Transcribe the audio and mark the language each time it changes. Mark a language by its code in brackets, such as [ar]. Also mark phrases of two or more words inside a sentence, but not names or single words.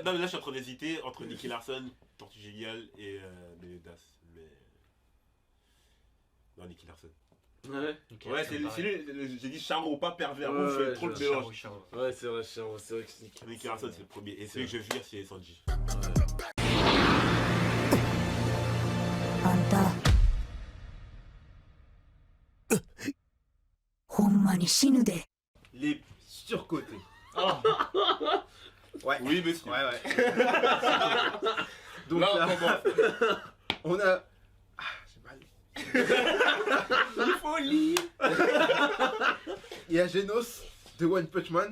[fr] Non, mais là, je suis en train d'hésiter entre Nicky Larson, Tortue Génial et Meliodas. Mais. Non, Nicky Larson. Ouais, Ouais, c'est lui, j'ai dit charron, pas pervers. Ouais, Moi, je fais ouais, trop le je- mélange. ouais, c'est vrai, c'est vrai que c'est nickel. Nicky Larson, c'est le premier. Et celui que je vire, c'est Sanji. [ja] あんたほんまに死ぬで [fr] Les surcotés. Oh, Ouais. Oui, monsieur. Ouais, ouais. Donc Là, on là, commence. on a. Ah, j'ai mal. Il faut lire. Il y a Genos de One Punch Man.